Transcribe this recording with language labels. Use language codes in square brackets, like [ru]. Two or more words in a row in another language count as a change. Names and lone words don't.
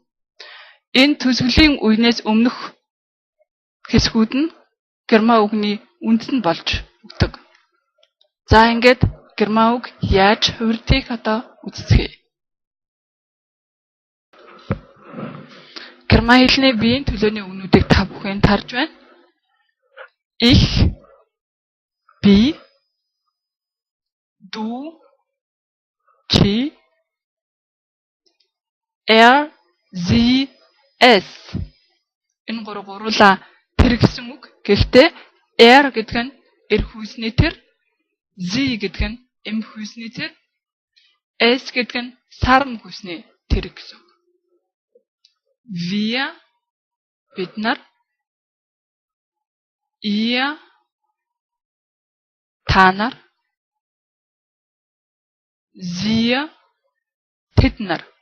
[mn] Энэ төсвөлийн үеийнээс өмнөх хэсгүүд нь герман үгний үндэс нь болж өгдөг. За ингээд герман үг яаж хувирдгийг одоо үзцгээе. Герман хэлний биеийн төлөөний үгнүүдийг та бүхэн тарж байна. [de] Ich, би, du, чи, sie, es. [mn] Энэ гурлаа тэр гэсэн үг. Гэхдээ гэдэг нь эрх хүйсний тэр, sie гэдэг нь эмх хүйсний тэр, es гэдэг нь сарн хүйсний тэр гэсэн үг. Wir, бид нар, ihr, та нар, sie, тэд нар.